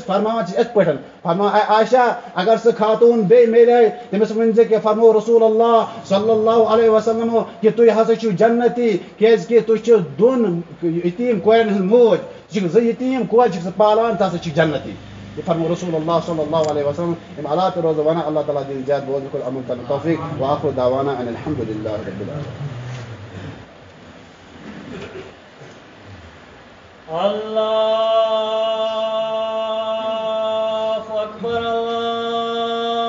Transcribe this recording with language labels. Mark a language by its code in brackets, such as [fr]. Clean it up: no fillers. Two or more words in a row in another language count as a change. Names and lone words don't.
[ks] فرماوان چھِس یِتھ پٲٹھۍ فرماوان اے عائشہ اگر سُہ خاتوٗن بیٚیہِ میلے تٔمِس ؤنۍ زِ کہِ فرمو [ar] رسول اللہ صلی اللہ علیہ وسلمو [ks] کہِ تُہۍ ہسا چھِو جنتی کیازِ کہِ تُہۍ چھِو 2 یتیٖم کورٮ۪ن ہٕنٛز موج ژٕ چھِکھ 2 یتیٖم کورِ چھِکھ ژٕ پالان ژٕ ہسا چھُکھ جنتی یہ فرمو [ar] رسول اللہ صلی اللہ علیہ وسلم [ks] اَمہِ علاوٕ تہِ روزو وَنان اللہ تعالیٰ دِیِن زیادٕ بوزنہٕ خٲطرٕ عمل کرنُک توفیٖق [ar] وآخر دعوانا ان الحمد للہ رب العالمین اللہ اکبر اللہ